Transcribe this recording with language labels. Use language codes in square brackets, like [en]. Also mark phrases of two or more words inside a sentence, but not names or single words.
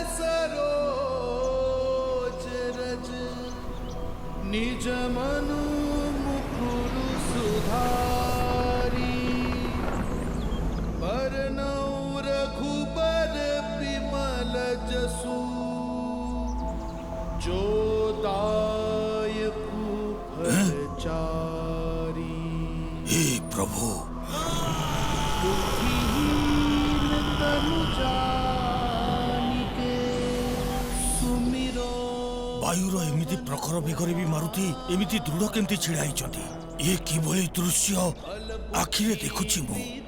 [awa] सरोज रज निज मनु मुकुरु सुधारी बरनौ रघुबर विमल जसु जो दायकु फलचारी। [or] ହେ ପ୍ରଭୁ ବାୟୁର ଏମିତି ପ୍ରଖର ବେଗରେ ବି ମାରୁତି ଏମିତି ଦୃଢ କେମିତି ଛିଡା ହେଇଛନ୍ତି? ଇଏ କିଭଳି ଦୃଶ୍ୟ ଆଖିରେ ଦେଖୁଛି ମୁଁ।